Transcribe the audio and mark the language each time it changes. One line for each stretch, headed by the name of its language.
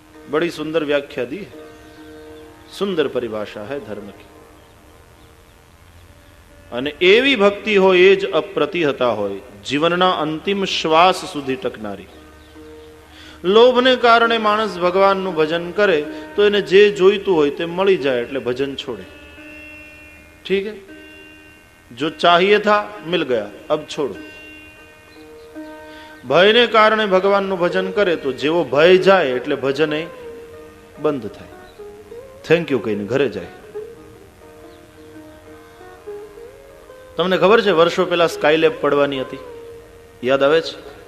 Hindi: बड़ी सुंदर व्याख्या दी, सुंदर परिभाषा है धर्म की.
Gujarati: અને એવી ભક્તિ હોય એ જ અપ્રતિહતા હોય, જીવનના અંતિમ શ્વાસ સુધી ટકનારી. લોભને કારણે માણસ ભગવાનનું ભજન કરે તો એને જે જોઈતું હોય તે મળી જાય એટલે ભજન છોડે.
Hindi: ઠીક है, जो चाहिए था मिल गया, अब छोड़ो.
Gujarati: ભયને કારણે ભગવાનનું ભજન કરે તો જેવો ભય જાય એટલે ભજન બંધ થાય, થેન્ક યુ કહીને ઘરે જાય. તમને ખબર છે વર્ષો પહેલા સ્કાયલેબ પડવાની હતી, યાદ આવે છે?